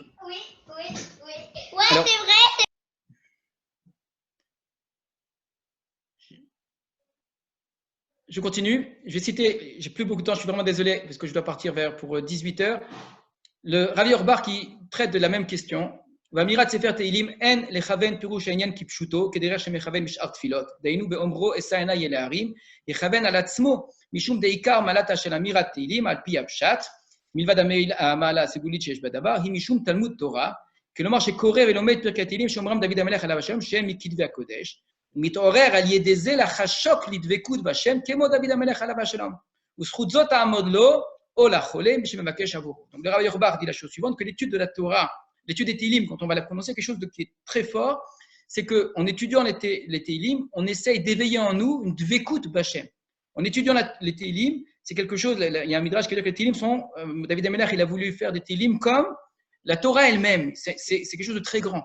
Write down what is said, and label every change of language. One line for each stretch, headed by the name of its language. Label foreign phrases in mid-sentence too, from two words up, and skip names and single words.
French: Oui. Ouais, alors, c'est vrai. Je continue. Je vais citer, j'ai plus beaucoup de temps, je suis vraiment désolé parce que je dois partir pour 18h. Le Rav Orbar qui traite de la même question,
Hebrew: ואמירת ספר תהילים אין לכוון פירוש העניין כפשוטו, כדרך שמכוון בשאר תפילות. דהיינו באומרו אשא עיניי אל ההרים, יכוון על עצמו משום דעיקר מעלתה של אמירת תהילים על פי הפשט, מלבד המעלה הסגולית שיש בדבר, היא משום תלמוד תורה, כלומר שקורא ולומד פרקי תהילים שאומרם דוד המלך עליו השלום, שהם מכתבי הקודש, ומתעורר על ידי זה לחשוק לדבקות בשם, כמו דוד המלך עליו השלום. וזכות זאת תעמוד לו, או לחולה, שמבקש עבורו.
French: Donc le Rabbi Yorbach dit la chose suivante, que l'étude de la Torah, l'étude des Tehillim, quand on va la prononcer, quelque chose qui est très fort, c'est qu'en étudiant les Tehillim, on essaye d'éveiller en nous une
Hebrew: דבקות בהשם.
French: En étudiant les Tehillim, c'est quelque chose, il y a un midrash qui dit que les Tehillim sont,
Hebrew: דוד המלך,
French: il a voulu faire des Tehillim comme la Torah elle-même, c'est quelque chose de très grand.